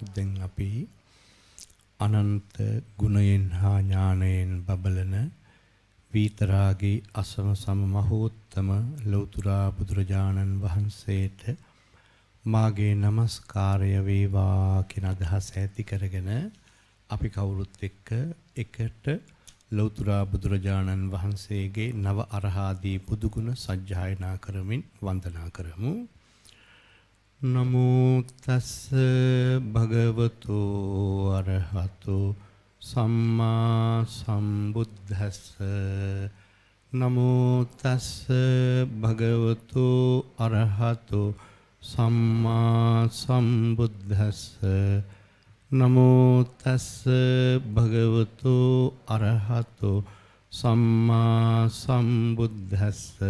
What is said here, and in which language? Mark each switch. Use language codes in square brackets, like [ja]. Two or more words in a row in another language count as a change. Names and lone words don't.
[si] දැන් අපි අනන්ත ගුණයෙන් හා ඥානයෙන් බබලන විතරාගී අසම සම මහෝත්තම ලෞතුරා බුදුරජාණන් වහන්සේට මාගේ නමස්කාරය වේවා කියන අදහස ඇති කරගෙන අපි කවුරුත් එක්ක එකට ලෞතුරා බුදුරජාණන් වහන්සේගේ නව අරහාදී බුදුගුණ සජ්ජායනා කරමින් වන්දනා කරමු. [pi] නමෝ තස්ස භගවතු අරහතෝ සම්මා සම්බුද්දස්ස නමෝ තස්ස භගවතු අරහතෝ සම්මා සම්බුද්දස්ස නමෝ තස්ස භගවතු අරහතෝ සම්මා සම්බුද්දස්ස